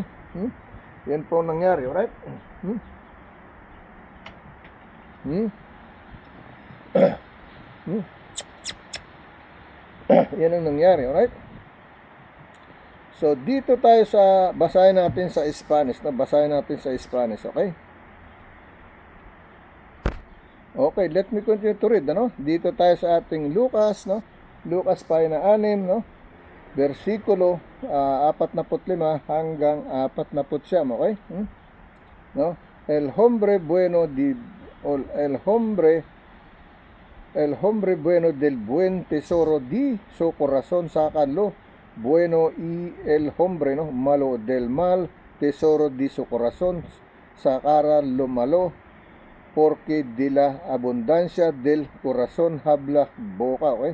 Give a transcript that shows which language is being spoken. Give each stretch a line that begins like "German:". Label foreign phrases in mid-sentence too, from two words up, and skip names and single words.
Filipino: Yan po nangyari, alright? Yan ang nangyari, alright? So dito tayo sa, basahin natin sa Spanish, no? Basahin natin sa Spanish, okay?
English: Okay, let me continue to read, no?
Filipino: Dito tayo sa ating Lucas, no? Lucas pahina 6, no? Versikulo 45 hanggang 49, okay? No?
Spanish: El hombre bueno del buen tesoro di su corazón saca lo bueno y el hombre, no, malo del mal tesoro di su corazón sacará lo malo, porque de la abundancia del corazón habla boca, okay?